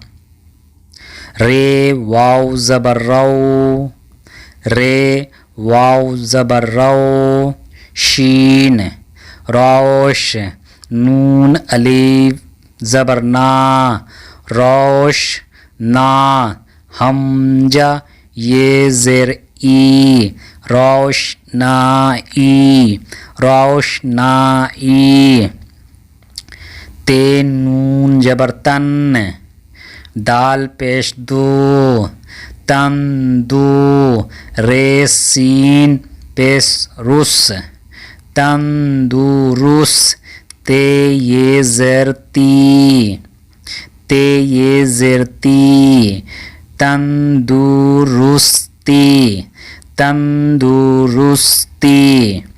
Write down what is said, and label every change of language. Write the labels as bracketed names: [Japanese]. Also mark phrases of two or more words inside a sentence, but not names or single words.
[Urdu] رے واو زبر رو، رے واو زبر رو، شین روش، نون الف زبر نا، روش نا، حمزہ یہ زیر ای، روشنائی، روشنائی۔ تے نون جبر تن، دال پیش دو، تن دو، رے سین پیش رس، تن دو رس، تے یہ زیر تی، تے یہ زیر تی، تندرستی، تندرستی۔